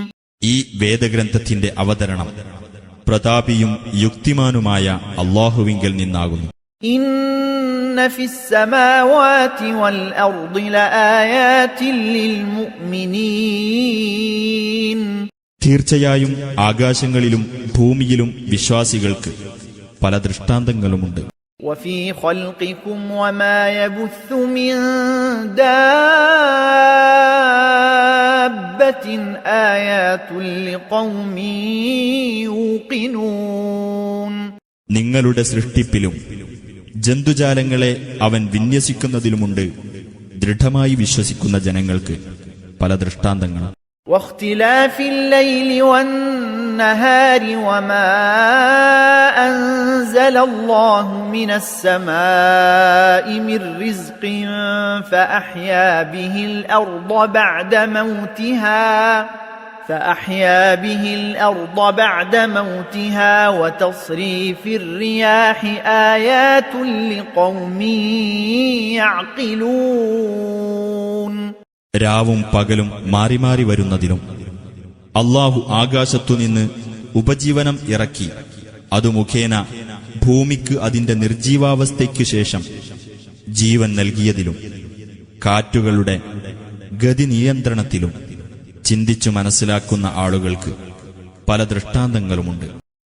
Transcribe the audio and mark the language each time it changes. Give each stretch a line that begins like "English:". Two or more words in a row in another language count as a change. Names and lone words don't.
Malayalam: ഈ വേദഗ്രന്ഥത്തിന്റെ അവതരണം പ്രതാപിയും യുക്തിമാനുമായ അല്ലാഹുവിങ്കൽ നിന്നാകുന്നു.
Arabic: إن في السماوات والأرض لآيات للمؤمنين.
Malayalam: തീർച്ചയായും ആകാശങ്ങളിലും ഭൂമിയിലും വിശ്വാസികൾക്ക് പല ദൃഷ്ടാന്തങ്ങളുമുണ്ട്.
Arabic: وفي خلقكم وما يبث من دابة آيات لقوم يوقنون.
Malayalam: നിങ്ങളുടെ സൃഷ്ടിപ്പിലും ജന്തുജാലങ്ങളെ അവൻ വിന്യസിക്കുന്നതിലുമുണ്ട് ദൃഢമായി വിശ്വസിക്കുന്ന ജനങ്ങൾക്ക് പല ദൃഷ്ടാന്തങ്ങളും.
Arabic: واختلاف الليل والنهار وما أنزل الله من السماء من رزق فأحيا به الأرض بعد موتها وتصريف الرياح آيات لقوم يعقلون.
Malayalam: രാവും പകലും മാറി മാറി വരുന്നതിലും അല്ലാഹു ആകാശത്തുനിന്ന് ഉപജീവനം ഇറക്കി അതു മുഖേന ഭൂമിക്ക് അതിന്റെ നിർജീവാവസ്ഥയ്ക്കു ശേഷം ജീവൻ നൽകിയതിലും കാറ്റുകളുടെ ഗതി നിയന്ത്രണത്തിലും ചിന്തിച്ചു മനസ്സിലാക്കുന്ന ആളുകൾക്ക് പല ദൃഷ്ടാന്തങ്ങളുമുണ്ട്.